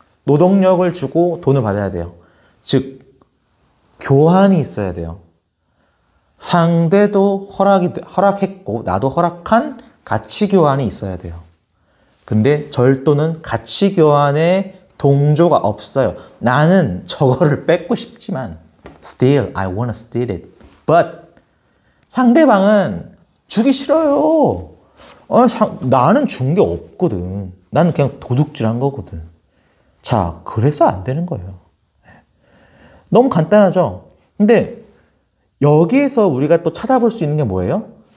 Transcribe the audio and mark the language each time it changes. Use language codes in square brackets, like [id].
[ko] 노동력을 주고 돈을 받아야 돼요. 즉, 교환이 있어야 돼요. 상대도 허락했고 나도 허락한 가치 교환이 있어야 돼요. 근데 절도는 가치 교환에 동조가 없어요. 나는 저거를 뺏고 싶지만 [en] still I wanna steal it. But [ko] 상대방은 주기 싫어요. 나는 준 게 없거든. 나는 그냥 도둑질한 거거든. 자, 그래서 안 되는 거예요. 너무 간단하죠? 근데 여기에서 우리가 또 찾아볼 수 있는 게 뭐예요?